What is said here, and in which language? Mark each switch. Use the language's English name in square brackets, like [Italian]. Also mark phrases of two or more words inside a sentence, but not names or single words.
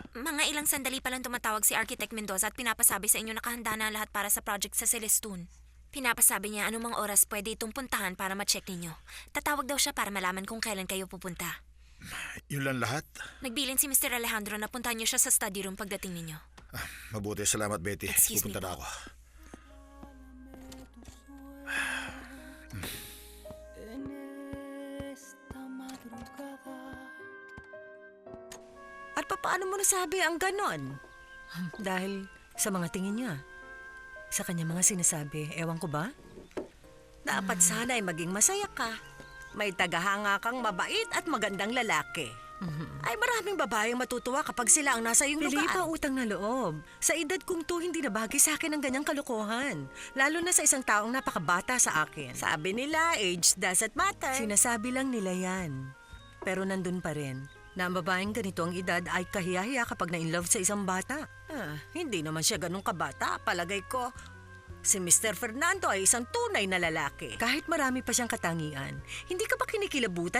[Filipino] Mga ilang sandali pa lang tumatawag si Architect Mendoza at pinapasabi sa inyo nakahanda na lahat para sa project sa Celestun. Pinapasabi niya anumang oras pwede itong puntahan para ma-check ninyo. Tatawag daw siya para malaman kung kailan kayo pupunta. Yun lang lahat? Nagbilin si Mr. Alejandro na puntahan niyo siya sa study room pagdating ninyo. Mabuti, salamat, Betty. [English] Excuse me [Filipino] Pupunta na po. ako. [Spanish] En esta madrugada. [Filipino] At paano mo nasabi ang ganon? Dahil sa mga tingin niya. Sa kanya mga sinasabi, ewan ko ba? Dapat sana ay maging masaya ka. May tagahanga kang mabait at magandang lalaki. Ay, maraming babaeng matutuwa kapag sila ang nasa iyong Felipa, lugar. utang na loob. Sa edad kong to, hindi na bagay sa akin ang ganyang kalokohan. Lalo na sa isang taong napakabata sa akin. Sabi nila, [English] age doesn't matter. [Filipino] Sinasabi lang nila yan. Pero nandun pa rin, na ang babaeng ganito ang edad ay kahiyahiya kapag na-inlove sa isang bata. Hindi naman siya ganun kabata, palagay ko. Si Mr. Fernando ay isang tunay na lalaki. Kahit marami pa siyang katangian, hindi ka ba kinikilabutan?